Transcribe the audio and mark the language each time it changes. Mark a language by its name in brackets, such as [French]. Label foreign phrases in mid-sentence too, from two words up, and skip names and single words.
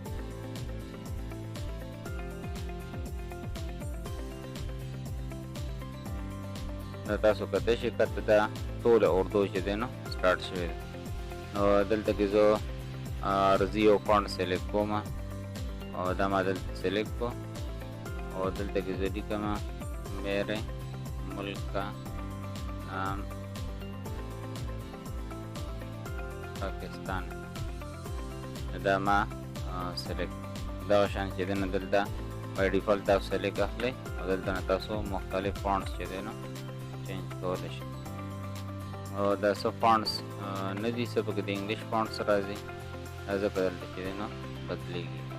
[Pashto] دا تاسو کتی شئ کته دا ټوله اردو چې دی نو سټارټ شوی دی. نو دلته کې زه عرضي یو فونټ سلیکټ کوم او دا ما دلته سلیکټ کو او دلته کې زه لیکم [Urdu] میرے ملک کا نام پاکستان. [Pashto] دا ما سلیکټ دغه شان چې دی نو دلته [English] by default [Pashto] تاسو سلیکټ اخلئ او دلته نه تاسو مختلف فونټس چې دی نو چینج کولی شئ. او دا څه فونټس نه دي، څه پکې د [English] English fonts [Pashto] راځي، دا ځکه دلته چې دی نو بدلېږي.